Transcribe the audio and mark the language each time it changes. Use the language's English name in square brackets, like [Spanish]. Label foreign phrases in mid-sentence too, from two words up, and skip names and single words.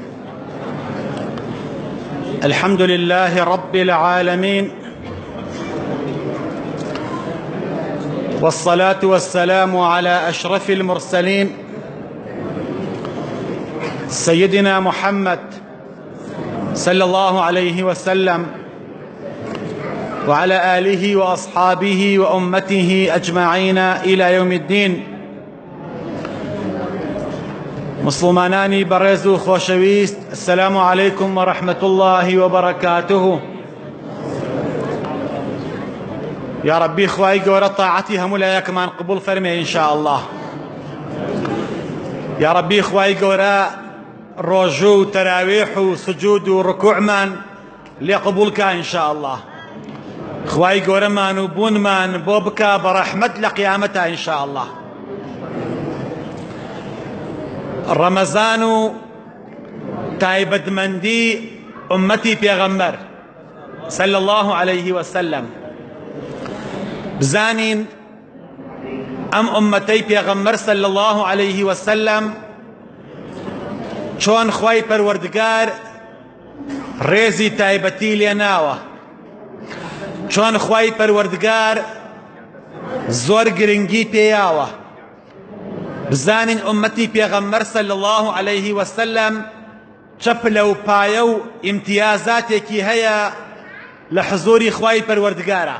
[Arabic] الحمد لله رب العالمين، والصلاة والسلام على أشرف المرسلين سيدنا محمد صلى الله عليه وسلم، وعلى آله وأصحابه وأمته أجمعين إلى يوم الدين. [Central Kurdish] مسلمانانی بەڕێز و خۆشەویست، [Arabic] السلام عليكم ورحمة الله وبركاته. يا ربي [Central Kurdish] خواهی گەورە طاعەتی هەموو لایەکمان قبول فەرمێ [Arabic] إن شاء الله. يا ربي [Central Kurdish] خواهی گەورە ڕۆژوو و تەراویح و سجود و ڕکوعمان لێ قبولکە [Arabic] إن شاء الله. [Central Kurdish] خواهی گەورەمان و بوونمان بۆ بکە بە ڕەحمەت لە قیامەتە [Arabic] إن شاء الله. [Central Kurdish] ڕەمەزان و تایبەتمەندی ئومەتی پێغەمبەر [Arabic] صلى الله عليه وسلم. [Central Kurdish] بزانین ئەم ئومەتەی پێغەمبەر [Arabic] صلى الله عليه وسلم [Central Kurdish] چۆن خوای پەروەردگار ڕێزی تایبەتی لێ ناوە، چۆن خوای پەروەردگار زۆر گرنگی پێیاوە. بزانین ئومەتی پێغەمبەر [Arabic] صلی الله عليه وسلم [Central Kurdish] چەپلە و پایە و ئیمتیازاتێکی هەیە لە حزوری خوای پەروەردگارە.